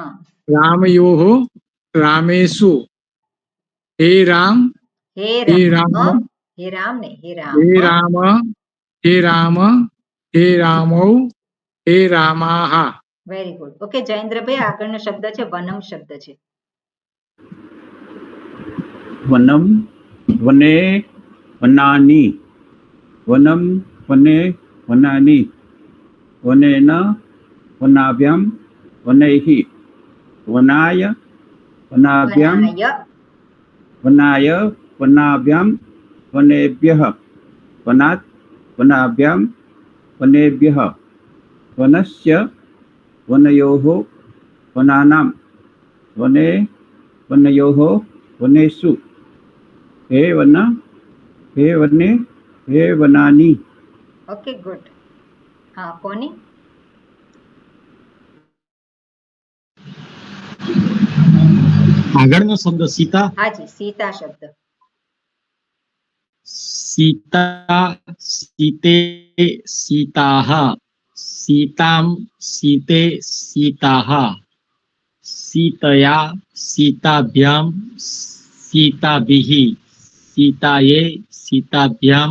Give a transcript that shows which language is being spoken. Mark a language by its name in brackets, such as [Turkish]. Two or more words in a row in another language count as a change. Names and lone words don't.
[Sanskrit] રામયોઃ રામેષુ હે રામ હે હે રામ રામ હે રામ ને હે હે રામ રામ હે રામ હે રામૌ હે રામાઃ [English] very good okay [Gujarati] જયેન્દ્રભાઈ આગળનો શબ્દ છે વનમ શબ્દ છે [Sanskrit] वनम वने वनानि वनम वने वनानि वनेन वनाभ्यां वनैः वनाय वनाभ्यां વનાય वनाय वनाभ्यां वनेभ्यः वनात् वनाभ्यां वनेभ्यः वनस्य वनयोः वनानां वने वनयोः वनेषु हे वन हे वने हे वनानि [English] okay good [Gujarati] હા કોની આગળનો શબ્દ સીતા હાજી સીતા શબ્દ [Sanskrit] સીતા સીતે સીતાઃ સીતામ સીતે સીતાઃ સીતયા સીતાભ્યામ સીતાભિઃ સીતાયે સીતાભ્યામ